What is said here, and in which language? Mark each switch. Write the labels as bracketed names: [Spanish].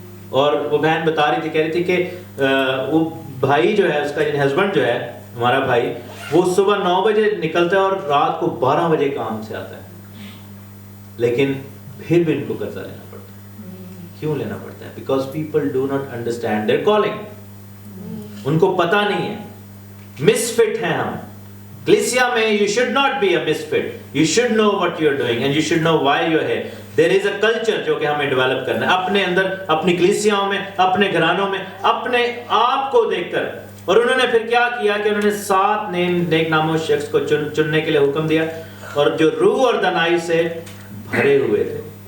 [Urdu] اور وہ بہن بتا رہی تھی, کہہ رہی تھی کہ وہ بھائی جو ہے اس کا, یعنی ہسبینڈ جو ہے ہمارا بھائی, وہ صبح 9 بجے نکلتا ہے اور رات کو 12 بجے کام سے آتا ہے, لیکن پھر بھی ان کو قرضہ لینا پڑتا ہے. کیوں لینا پڑتا ہے؟ [English] Because people do not understand their calling. [Urdu] ان کو پتہ نہیں ہے, مس فٹ ہیں ہم. کلیسیا میں [English] you should not be a misfit. You should know what you're doing and you should know why you're here. There is a culture [Urdu] جو کہ ہمیں ڈیولپ کرنا ہے اپنے اندر, اپنی کلیسیاؤں میں, اپنے گھرانوں میں, اپنے آپ کو دیکھ کر. اور انہوں نے پھر کیا کیا کہ انہوں نے 7 نیک ناموں شخص کو چننے کے لیے حکم دیا, اور جو روح اور دنائی سے بھرے ہوئے تھے.